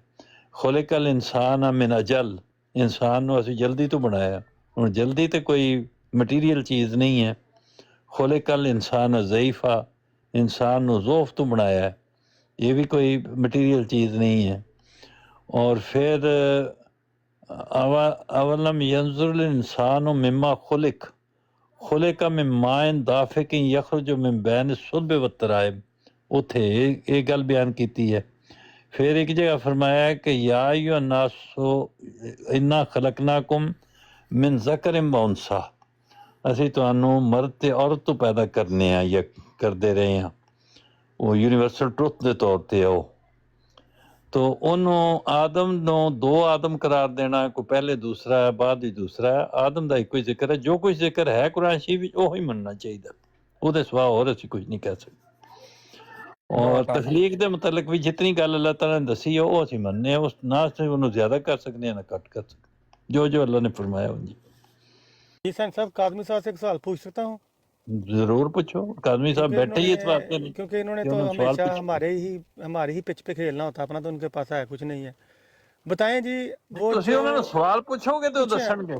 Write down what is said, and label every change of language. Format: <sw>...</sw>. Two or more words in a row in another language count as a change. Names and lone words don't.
<ar>خلق الإنسان من عجل,</ar> <pa>ਇਨਸਾਨ ਨੂੰ ਅਸੀਂ ਜਲਦੀ ਤੋਂ ਬਣਾਇਆ। ਹੁਣ ਜਲਦੀ ਤੇ ਕੋਈ ਮਟੀਰੀਅਲ ਚੀਜ਼ ਨਹੀਂ ਹੈ।</pa> <ar>خلق الإنسان ضعيفا,</ar> <pa>ਇਨਸਾਨ ਨੂੰ ਜ਼ੋਫ ਤੋਂ ਬਣਾਇਆ, ਇਹ ਵੀ ਕੋਈ ਮਟੀਰੀਅਲ ਚੀਜ਼ ਨਹੀਂ ਹੈ। ਔਰ ਫਿਰ</pa> <ar>اولم ينظر الانسان مما خلق من ماء دافق يخرج من بين الصلب والترائب،</ar> <pa>اتھے یہ گل بیان کیتی ہے۔</pa> <ur>پھر ایک جگہ فرمایا ہے کہ</ur> <ar>یا ایھا الناس انا خلقناکم من ذکر و انثی،</ar> <pa>ਅਸੀਂ ਤੁਹਾਨੂੰ ਮਰਦ ਤੇ ਔਰਤ ਤੋਂ ਪੈਦਾ ਕਰਨੇ ਆ ਜਾਂ ਕਰਦੇ ਰਹੇ ਹਾਂ। ਉਹ</pa> <en>universal truth</en> <pa>ਦੇ ਤੌਰ ਤੇ ਉਹ تو ਉਹਨੂੰ ਆਦਮ ਨੂੰ ਦੋ ਆਦਮ ਕਰਾਰ ਦੇਣਾ, ਕੋਈ ਪਹਿਲੇ ਦੂਸਰਾ ਹੈ ਬਾਅਦ ਹੀ ਦੂਸਰਾ ਹੈ। ਆਦਮ ਦਾ ਇੱਕੋ ਹੀ ਜ਼ਿਕਰ ਹੈ। ਜੋ ਕੁਝ ਜ਼ਿਕਰ ਹੈ ਕੁਰਾਨ ਸ਼ਰੀਫ ਵਿੱਚ ਉਹ ਹੀ ਮੰਨਣਾ ਚਾਹੀਦਾ, ਉਹਦੇ ਸਿਵਾ ਹੋਰ ਅਸੀਂ ਕੁਝ ਨਹੀਂ ਕਹਿ ਸਕਦੇ। ਔਰ ਤਖਲੀਕ ਦੇ ਮੁਤਲਕ ਵੀ ਜਿਤਨੀ ਗੱਲ ਅੱਲਾਹ ਤਾਲਾ ਨੇ ਦੱਸੀ ਹੈ ਉਹ ਅਸੀਂ ਮੰਨਦੇ ਹਾਂ। ਉਸ ਨਾ ਅਸੀਂ ਉਹਨੂੰ ਜ਼ਿਆਦਾ ਕਰ ਸਕਦੇ ਹਾਂ ਨਾ ਘੱਟ ਕਰ ਸਕਦੇ,</pa> <ur>جو جو اللہ نے فرمایا ہوں۔ جی سین صاحب کاظمی صاحب سے ایک سوال پوچھ سکتا ہوں؟ ضرور پوچھو، کاظمی صاحب بیٹھے ہی اس واسطے نہیں کیونکہ انہوں نے تو ہمیشہ ہمارے ہی پچ پہ کھیلنا ہوتا، اپنا تو ان کے پاس ہے کچھ نہیں ہے۔ بتائیں جی وہ انہوں نے سوال پوچھو گے تو دسن گے،</ur>